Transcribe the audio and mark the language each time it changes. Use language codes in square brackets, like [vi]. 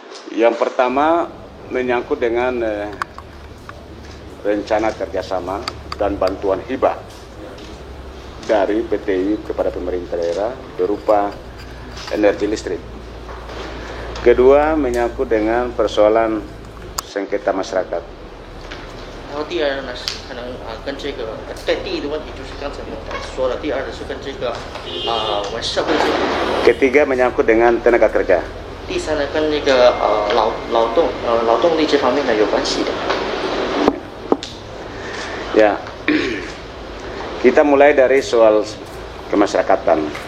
[id] Yang pertama menyangkut dengan rencana kerjasama dan bantuan hibah dari PTI kepada pemerintah daerah berupa energi listrik. Kedua menyangkut dengan persoalan sengketa masyarakat. [zh] 然后第二呢是可能跟这个在第一的问题就是刚才我们说的，第二的是跟这个我们社会这个。 [id] Ketiga menyangkut dengan tenaga kerja. [zh] 第三呢跟那个劳动力这方面呢有关系的。 [id] Ya, kita mulai dari soal kemasyarakatan.